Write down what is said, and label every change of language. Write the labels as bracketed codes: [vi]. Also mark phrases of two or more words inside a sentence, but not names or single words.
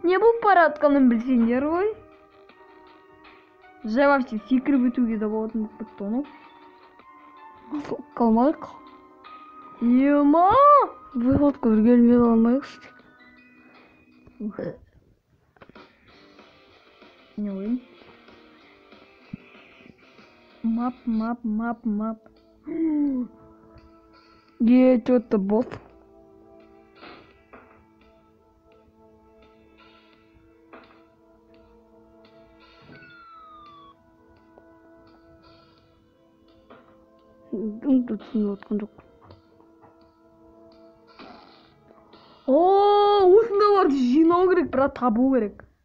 [kk] Не болып бара жатқанын білсеңдер ғой. Жай вообще секіріп өтуге де болатын болып бітті оны. Қалмайық. Ема! Выходка келмей қалмайық. Не ойын? Мап. [ru] Что-то босс. [kk] Түсініп отқан жоқ. Осындайларды жинау керек, бірақ табу керек.